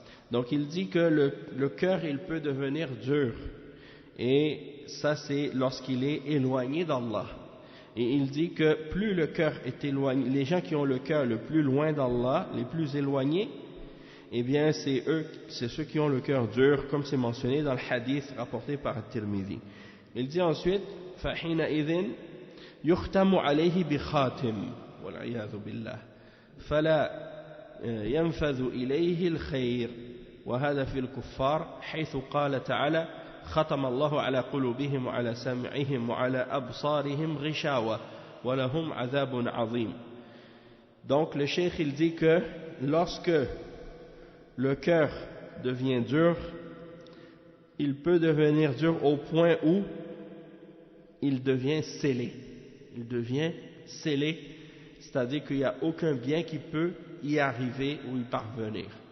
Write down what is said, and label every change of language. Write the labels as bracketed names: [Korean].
[French] Donc il dit que le cœur il peut devenir dur et ça c'est lorsqu'il est éloigné d'Allah. Et il dit que plus le cœur est éloigné, les gens qui ont le cœur le plus loin d'Allah, les plus éloignés, eh bien c'est ceux qui ont le cœur dur, comme c'est mentionné dans le hadith rapporté par At-Tirmidhi. Il dit ensuite [Arabic] فَحِينَئِذٍ يُخْتَمُ عَلَيْهِ بِخَاتِمٍ وَالْعِيَاذُ بِاللَّهِ فَلَا يَنْفَذُ إِلَيْهِ الْخَيْرُ وَهَذا فِي الْكُفَّارِ حيث قال تعالى ختم الله على قلوبهم وعلى سمعهم وعلى أبصارهم غشاوة ولهم عذاب عظيم. [French] Donc le cheikh il dit que lorsque le cœur devient dur, il peut devenir dur au point où il devient scellé. Il devient scellé, c'est-à-dire qu'il n'y a aucun bien qui peut y arriver ou y parvenir.